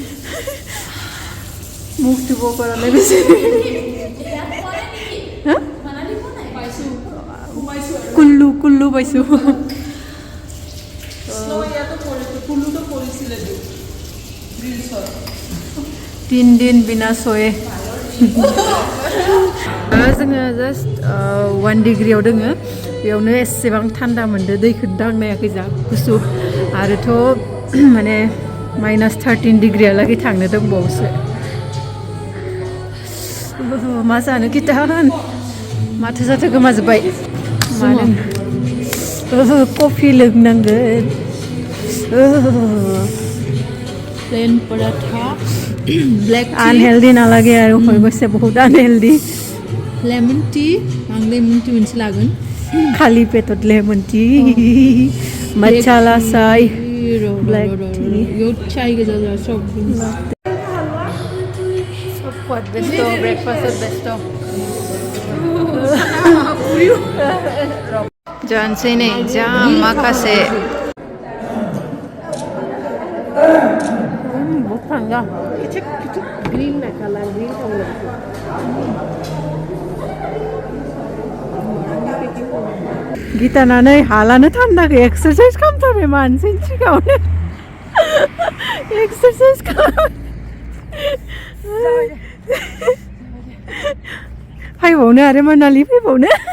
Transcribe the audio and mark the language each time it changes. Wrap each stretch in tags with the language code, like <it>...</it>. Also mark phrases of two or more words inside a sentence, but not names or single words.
<as>মুখ ধুব পৰা নাই বেছি। কুল্লু কুল্লু পাইছোঁ।</as> <hi>3 दिन बिना सोए।</hi> <brx>जोङो जास्ट 1 डिग्रीयाव दोङो, बेयावनो एसेबां थान्दा मोनदो, दैखौ दांनायाखै जा गुसु। आरोथ' माने -13 डिग्रीयालागै थांनो दंबावोसो। मा जानो गितान, माथो जाथो गोमाजोब्बाय। कफि लोंनांगोन।</brx> <en>plain paratha black unhealthy</en> <brx>नालागे आरो</brx> <as>হৈ গৈছে বহুত</as> <brx>आनहेल्दी।</brx> <en>lemon tea</en> <brx>आं</brx> <en>lemon tea</en> <brx>मोनसे लागोन, खाली पेटत</brx> <en>lemon tea. masala chai black tea</en> <brx>यो चाय गोजा सब खवाद</brx> <en>best breakfast best</en> <brx>जानसै नै जा माखासे बहुत थांगा ग्रीन ना</brx> <en>colour green colour</en> <brx>गीताना नै हालानो थान्दाखै एक्सारसाइज खालामथारबाय मानसिनि सिगाङावनो। एक्सारसाइज फैबावनो आरो मनालि फैबावनो।</brx>